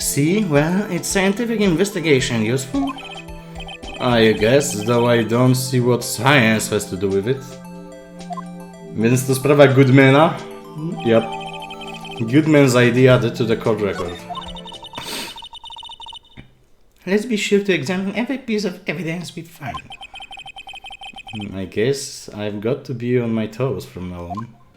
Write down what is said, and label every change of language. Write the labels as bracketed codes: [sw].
[en] See, well, it's scientific investigation useful? I guess, though I don't see what science has to do with it. [pl] Więc to sprawa Goodmana? [en] Yep. Goodman's ID added to the court record. Let's be sure to examine every piece of evidence we find. I guess I've got to be on my toes from now on.